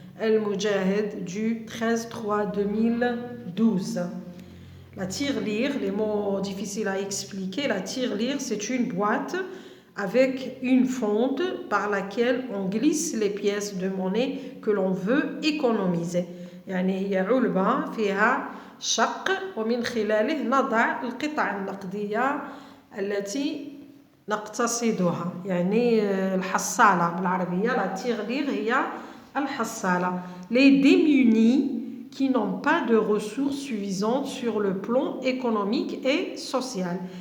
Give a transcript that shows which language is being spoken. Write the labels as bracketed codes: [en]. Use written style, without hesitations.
[fr] El Moudjahed du 13/3/2012. La tirelire, les mots difficiles à expliquer, la tirelire, c'est une boîte avec une fente par laquelle on glisse les pièces de monnaie que l'on veut économiser. [ar] يعني هي علبة فيها شق ومن خلاله نضع القطع النقدية التي نقتصدها. يعني الحصالة بالعربية، la tirelire هي الحصالة. [fr] Les démunis qui n'ont pas de ressources suffisantes sur le plan économique et social.